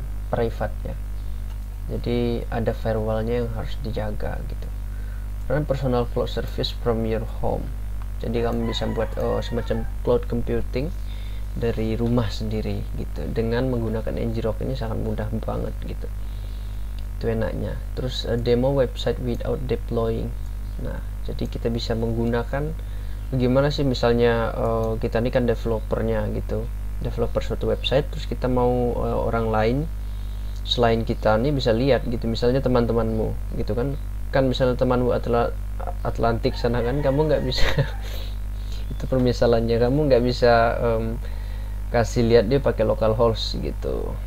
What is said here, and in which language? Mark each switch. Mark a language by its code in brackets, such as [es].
[id] private ya, jadi ada firewallnya yang harus dijaga gitu. [en] Run personal cloud service from your home, [id] jadi kamu bisa buat semacam cloud computing dari rumah sendiri gitu. Dengan menggunakan ngrok ini sangat mudah banget gitu, itu enaknya. Terus [en] demo website without deploying. [id] Nah, jadi kita bisa menggunakan bagaimana sih misalnya kita ini kan developernya gitu, developer suatu website, terus kita mau orang lain selain kita nih bisa lihat gitu, misalnya teman-temanmu gitu kan misalnya temanmu Atlantik sana kan, kamu nggak bisa itu permisalannya, kamu nggak bisa kasih lihat dia pakai localhost gitu.